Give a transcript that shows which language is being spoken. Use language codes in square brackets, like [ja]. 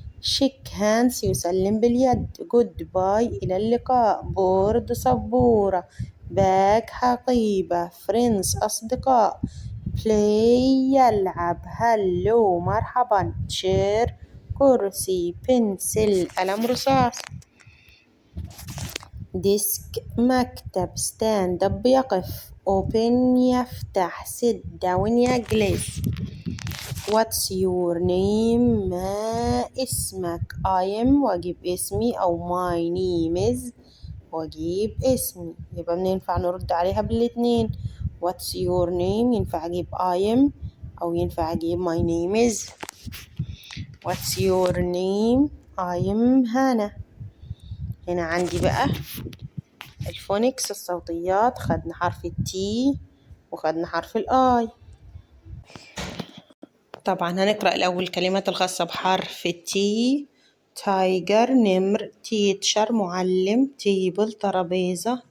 [en] shake hands [ar] يسلم باليد. goodbye إلى اللقاء. board سبورة. bag حقيبة. friends أصدقاء. play يلعب. hello مرحبا. chair كرسي. pencil قلم رصاص. ديسك مكتب. [en] stand up يقف. open يفتح. sit down يجلس. what's your name [ar] ما اسمك. [en] I am [ar] وأجيب اسمي، أو [en] my name is [ar] وأجيب اسمي. يبقى ينفع نرد عليها بالاتنين. [en] what's your name [ar] ينفع أجيب [en] I am، [ar] أو ينفع أجيب [en] my name is. what's your name I am Hana. [ar] هنا عندي بقى الفونكس الصوتيات، خدنا حرف التي وخدنا حرف الآي. طبعا هنقرأ الأول الكلمات الخاصة بحرف التي. تايجر نمر. تيتشر معلم. تيبل ترابيزة.